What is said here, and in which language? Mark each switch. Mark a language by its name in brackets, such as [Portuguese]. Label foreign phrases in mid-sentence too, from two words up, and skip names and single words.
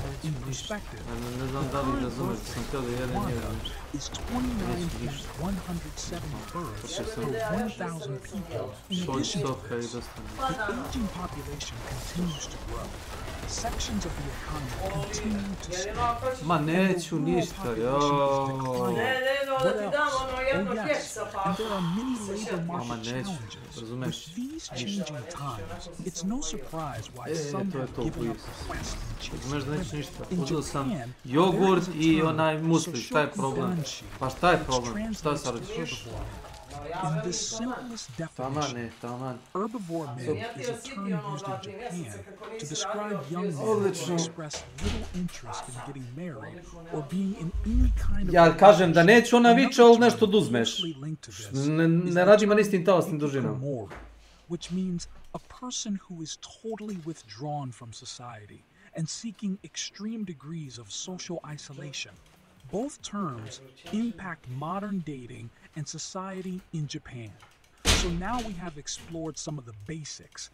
[English] In perspective, the current birth rate in Rwanda is 29,170 births per 1,000 people. In addition to this, the aging population continues to grow. Sections of the economy continue to shrink. [Serbian] Ma neću ništa, joooo. [English] What else? Oh yes, and there are many labor market challenges. With these changing times, it's no surprise why some have given up the quest and chased women. [Serbian] Uzeo sam jogurt I onaj musli, šta je problem? Pa šta je problem? Šta sad radiš? [English] In the simplest definition, herbivore men is a term used in Japan to describe young men who express little interest in getting married or being in any kind of [Serbian] Ja kažem da neću, ona viče, ali nešto oduzmeš. Ne radi ma nistim talasnim dužinom. [English] Which means a person who is totally withdrawn from society and seeking extreme degrees of social isolation. Both terms impact modern dating and society in Japan. So now we have explored some of the basics.